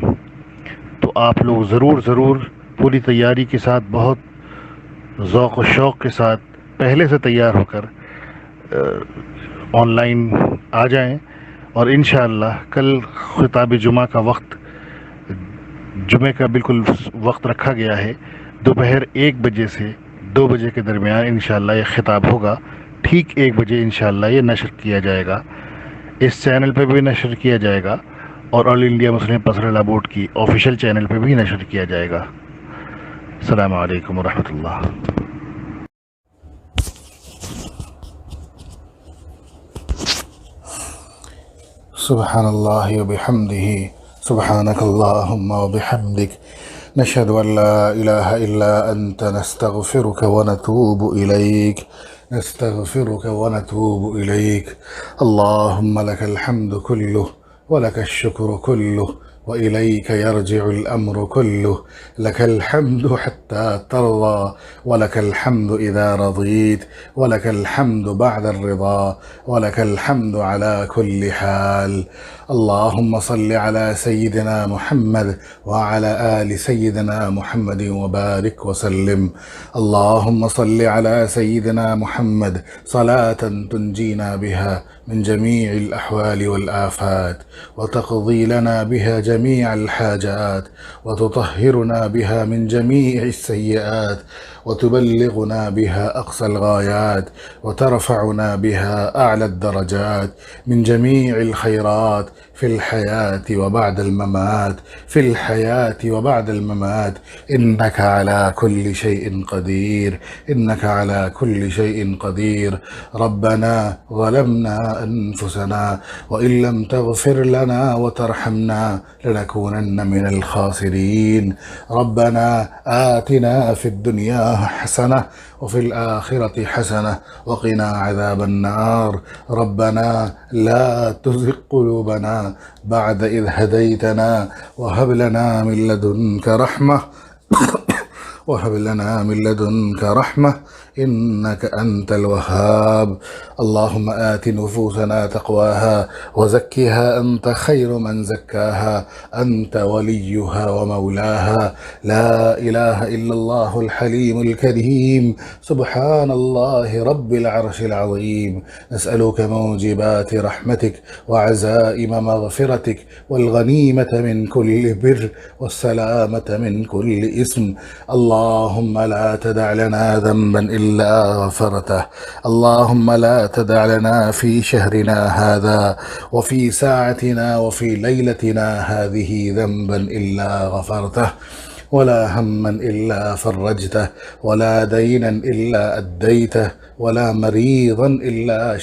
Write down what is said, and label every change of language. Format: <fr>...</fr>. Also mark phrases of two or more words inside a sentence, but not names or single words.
<hi>तो आप लोग ज़रूर पूरी तैयारी के साथ, बहुत ज़ौक़ व शौक़ के साथ पहले से तैयार होकर ऑनलाइन आ जाएं, और इंशाअल्लाह कल ख़िताब जुमा का वक्त, जुमे का बिल्कुल वक्त रखा गया है, दोपहर 1 बजे से 2 बजे के दरमियान इंशाअल्लाह ये ख़िताब होगा। ठीक 1 बजे इंशाअल्लाह ये नशर किया जाएगा, इस चैनल पे भी नशर किया जाएगा और ऑल इंडिया मुस्लिम पर्सनल लॉ बोर्ड की</hi> <en>official channel</en> <hi>पे भी नशर किया जाएगा।</hi> <ar>السلام عليكم ورحمة الله. سبحان الله وبحمده سبحانك اللهم وبحمدك نشهد أن لا إله إلا أنت نستغفرك ونتوب إليك اللهم لك الحمد كله ولك الشكر كله وإليك يرجع الأمر كله لك الحمد حتى ترضى ولك الحمد إذا رضيت ولك الحمد بعد الرضا ولك الحمد على كل حال. اللهم صل على سيدنا محمد وعلى آل سيدنا محمد وبارك وسلم. اللهم صل على سيدنا محمد صلاة تنجينا بها من جميع الأهوال وال آفات وتقضي لنا بها جميع الحاجات وتطهرنا بها من جميع السيئات وتبلغنا بها أقصى الغايات وترفعنا بها أعلى درجات من جميع الخيرات في الحياة وبعد الممات إنك على كل شيء قدير. ربنا ظلمنا أنفسنا وإن لم تغفر لنا وترحمنا لنكونن من الخاسرين. ربنا آتنا في الدنيا حسنة وفي الآخرة حسنة وقنا عذاب النار. ربنا لا تزغ قلوبنا بعد إذ هديتنا وهب لنا من لدنك رحمة إنك أنت الوهاب. اللهم آت نفوسنا تقواها وزكها أنت خير من زكاها أنت وليها ومولاها. لا إله إلا الله الحليم الكريم سبحان الله رب العرش العظيم. نسألك موجبات رحمتك وعزائم مغفرتك والغنيمة من كل بر والسلامة من كل إثم. اللهم لا تدع لنا ذنبا إلا غفرته. اللهم لا تدع لنا في شهرنا هذا وفي ساعتنا وفي ليلتنا هذه ذنبا إلا غفرته ولا هما إلا فرجته ولا دينا إلا أديته ولا مريضا إلا</ar>